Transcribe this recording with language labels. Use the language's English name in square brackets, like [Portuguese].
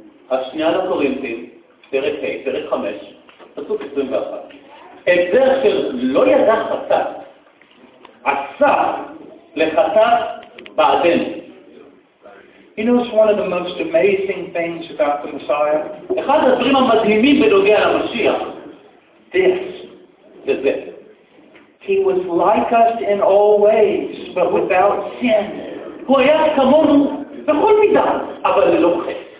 [Hebrew] השנייה לקורינתים, פרק ה', פרק 5, פסוק 21. את זה אשר לא ידע חטא, עשה לחטא בעדינו. [English] You know, it's one of the most amazing things about the Messiah. [Hebrew] אחד הדברים המדהימים בנוגע למשיח. [English] This. [Hebrew] זה זה. [English] He was like us in all ways, but without sin. [Hebrew] הוא היה כמונו בכל מידה, אבל ללא חטא.